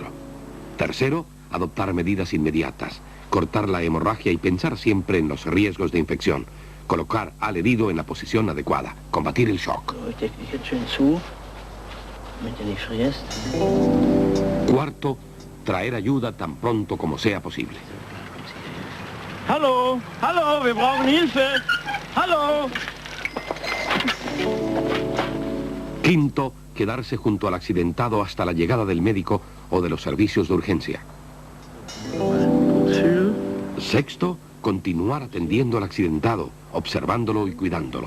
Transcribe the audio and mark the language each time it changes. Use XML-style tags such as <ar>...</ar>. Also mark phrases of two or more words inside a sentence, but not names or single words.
<es>Tercero, adoptar medidas inmediatas. Cortar la hemorragia y pensar siempre en los riesgos de infección. Colocar al herido en la posición adecuada. Combatir el shock. Cuarto, traer ayuda tan pronto como sea posible.</es> <de>Hallo, hallo, wir brauchen Hilfe. Hallo.</de> <es>Quinto, quedarse junto al accidentado hasta la llegada del médico o de los servicios de urgencia. Sexto, continuar atendiendo al accidentado, observándolo y cuidándolo.</es>